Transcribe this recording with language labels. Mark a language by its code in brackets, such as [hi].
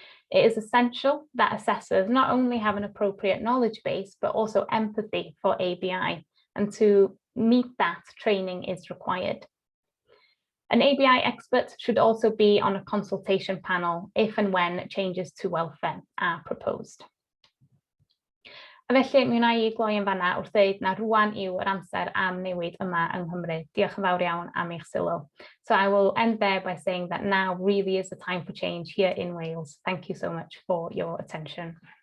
[en] It is essential that assessors not only have an appropriate knowledge base, but also empathy for ABI, and to meet that, training is required. An ABI expert should also be on a consultation panel if and when changes to welfare are proposed. [cy] A felly, mi wna I gloi yn fanna wrth ddeud na rwan yw'r amser am newid yma yng Nghymru. Diolch yn fawr iawn am eich sylw. [en] So I will end there by saying that now really is the time for change here in Wales. Thank you so much for your attention.